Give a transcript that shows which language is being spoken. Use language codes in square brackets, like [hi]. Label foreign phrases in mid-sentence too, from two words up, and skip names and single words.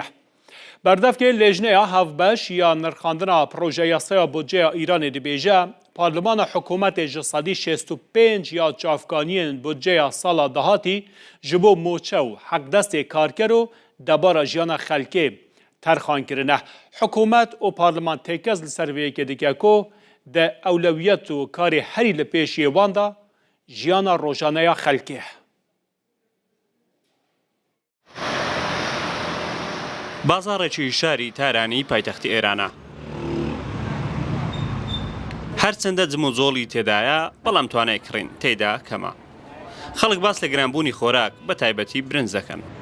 [ku] Berdevkê lêjneya hevbeş ya nirxandina proje yasaya budceya Îranê dibêje Parlemana hikûmetê ji sedî 65 ya çavkaniyên budceya sala dahatî ji bo moçe û heqdestê karker û debara jiyana xelkê terxan kirine. Hikûmet û parleman têkez li ser vê yekê dike ku de ewlewiyet û karê herî li pêşiyê wan da jiyana rojaneya xelkê. [ckb] بازارێکی شاری تارانی پایتەختی ئێرانە. هەرچەندە جم و زۆڵی تێدایە بەڵام توانای کڕین تێدا کەمە. خەڵک باس لە گرانبوونی خۆراک بە تایبەتی برنج دەکەن.